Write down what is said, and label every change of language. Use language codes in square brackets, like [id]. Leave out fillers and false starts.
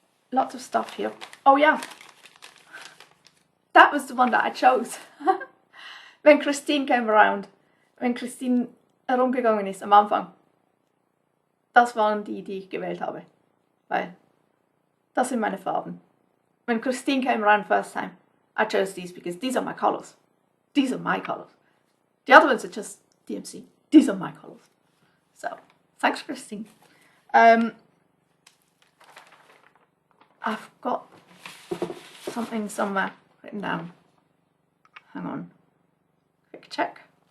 [en] Lots of stuff here. Oh yeah, that was the one that I chose. When Christine came around, [de] when Christine herumgegangen ist am Anfang, das waren die ich gewählt habe. Weil das sind meine Farben. [en] When Christine came around first time, I chose these because these are my colours. These are my colours. The other ones are just DMC. These are my colours. So, thanks Christine. I've got something somewhere written down. Hang on. Quick check.